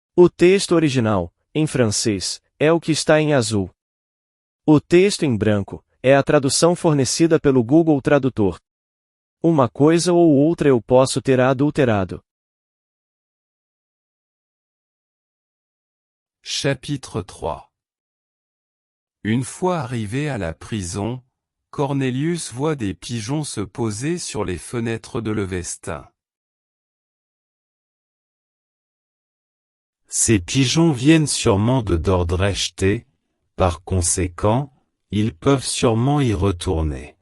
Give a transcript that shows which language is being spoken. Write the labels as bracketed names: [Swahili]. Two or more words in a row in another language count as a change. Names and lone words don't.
[Portuguese] O texto original, em francês, é o que está em azul. O texto em branco é a tradução fornecida pelo Google Tradutor. Uma coisa ou outra eu posso ter adulterado. [French] Chapitre 3. Une fois arrivé à la prison, Cornelius voit des pigeons se poser sur les fenêtres de Levestin. Ces pigeons viennent sûrement de Dordrecht, par conséquent, ils peuvent sûrement y retourner.